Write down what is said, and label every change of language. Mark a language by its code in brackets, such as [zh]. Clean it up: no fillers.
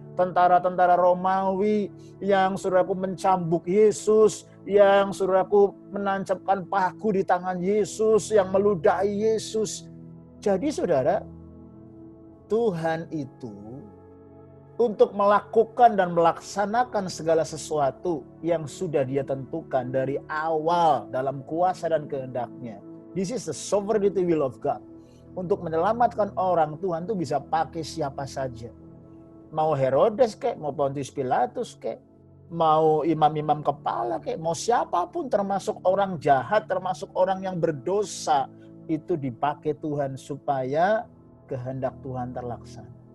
[id] Tentara-tentara Romawi yang, saudaraku, mencambuk Yesus, yang, saudaraku, menancapkan paku di tangan Yesus, yang meludahi Yesus. Jadi, saudara, Tuhan itu untuk melakukan dan melaksanakan segala sesuatu yang sudah dia tentukan dari awal dalam kuasa dan kehendaknya. [en] This is the sovereignty will of God. [id] Untuk menyelamatkan orang, Tuhan tuh bisa pakai siapa saja. Mau Herodes kek, mau Pontius Pilatus kek, mau imam-imam kepala kek, mau siapapun, termasuk orang jahat, termasuk orang yang berdosa, itu dipakai Tuhan supaya kehendak Tuhan terlaksana.